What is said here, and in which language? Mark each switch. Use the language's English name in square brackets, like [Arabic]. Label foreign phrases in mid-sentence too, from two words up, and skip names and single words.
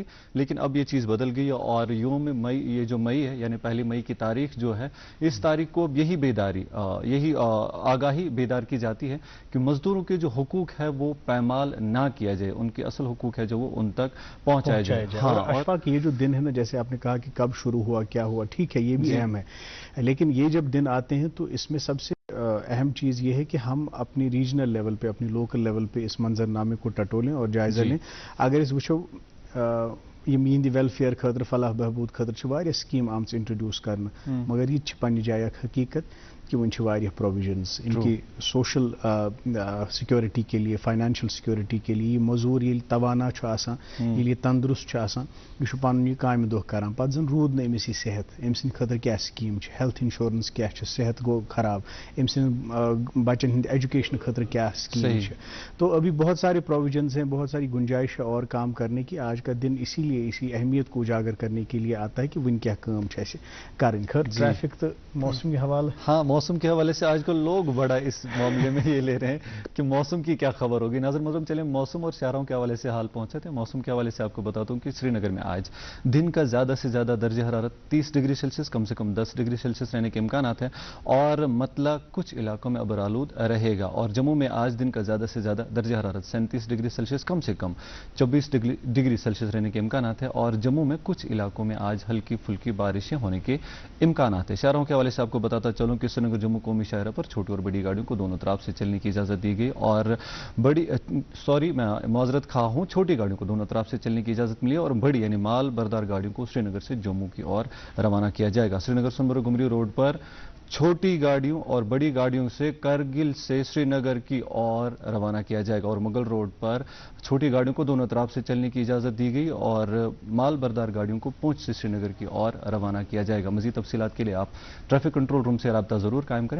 [Urdu] لیکن اب یہ چیز بدل گئی, اور یوم مئی, یہ جو مئی ہے یعنی 1 مئی کی تاریخ جو ہے, اس تاریخ کو اب یہی بیداری, یہی آگاہی بیدار کی جاتی ہے کہ مزدوروں کے جو حقوق ہے وہ پامال نہ کیا جائے, ان کے اصل حقوق ہے جو وہ ان تک پہنچایا جائے. اور اشفاق یہ جو دن ہے نا, جیسے آپ نے کہا کہ کب شروع ہوا, کیا ہوا, ٹھیک ہے یہ بھی اہم ہے, لیکن یہ جب دن آتے ہیں تو اس میں سب سے اہم چیز یہ ہے کہ ہم اپنی [English] regional level [Urdu] پہ, اپنی [English] local level [Urdu] پہ اس منظرنامے کو ٹٹولیں اور جائزہ لیں. [Kashmiri] اگر اس وچھو یم یہندِ ویلفیئر خاطر, فلاح بہبود خاطر واریاہ سکیم آمژ انٹروڈیوس کرنا, مگر یہ پننہِ جایہِ اکھ حقیقت کہ ون واریاہ پروویژنز [Urdu] ان کی سوشل سیکورٹی کے لیے, [Kashmiri] فائنینشل سیکورٹی کے لیے. یہ مزور ییٚلہِ توانا چھُ آسان, ییٚلہِ یہِ تندرست چھُ آسان, یہ چھُ پنُن یہِ کامہِ دۄہ کران, پتہٕ زن روٗد نہٕ أمِس یہِ صحت, أمۍ سٕنٛدِ خٲطرٕ کیٛاہ سکیٖم چھِ, [English] health insurance [Kashmiri] کیٛاہ چھِ, صحت گوٚو خراب, أمۍ سٕنٛدِ بچن ہٕنٛدِ ایجوکیشن خٲطرٕ کیٛاہ سکیٖم چھِ. [Urdu] تو ابھی بہت سارے پروویژنز ہیں, بہت ساری گنجائش ہے اور کام کرنے کی. آج کا دن اسی لیے اسی اہمیت کو اجاگر کرنے کے لیے آتا ہے کہ [Kashmiri] ون کیا کام چھِ اَسہِ کَرٕنۍ. [Urdu] خٲر ٹریفک تو موسم کے حوالے, ہاں موسم کے حوالے سے آج کل لوگ بڑا اس معاملے میں یہ لے رہے ہیں کہ موسم کی کیا خبر ہوگی. ناظرین محترم چلیں موسم اور شہروں کے حوالے سے حال پہنچے تھے. موسم کے حوالے سے آپ کو بتاتا ہوں کہ سری نگر میں آج دن کا زیادہ سے زیادہ درجہ حرارت 30 [English] degree Celsius [Urdu] کم سے کم 10 [English] degree Celsius [Urdu] رہنے کے امکانات ہیں اور مطلع کچھ علاقوں میں ابرآلود رہے گا. اور جموں میں آج دن کا زیادہ سے زیادہ درجہ حرارت 37 [English] degree Celsius [Urdu] کم سے کم 24 [English] degree Celsius [Urdu] رہنے کے امکانات ہیں اور جموں میں کچھ علاقوں میں آج ہلکی پھلکی بارشیں ہونے کے امکانات ہیں. شہروں کے حوالے سے آپ کو بتاتا چلوں کہ سری نگر جموں قومی شاہراہ پر چھوٹی اور بڑی گاڑیوں کو دونوں طرف سے چلنے کی اجازت دی گئی اور میں معذرت خواہ ہوں, چھوٹی گاڑیوں کو دونوں طرف سے چلنے کی اجازت ملی اور بڑی یعنی مال بردار گاڑیوں کو سری نگر سے جموں کی اور روانہ کیا جائے گا. سری نگر سنبرو گمری روڈ پر چھوٹی گاڑیوں اور بڑی گاڑیوں سے کرگل سے سری نگر کی اور روانہ کیا جائے گا اور مغل روڈ پر چھوٹی گاڑیوں کو دونوں طرف سے چلنے کی اجازت دی گئی اور مال بردار گاڑیوں کو پونچھ سے سری نگر کی اور روانہ کیا جائے گا. مزید تفصیلات کے لیے آپ [English] traffic control room [Urdu] سے رابطہ ضرور قائم کریں.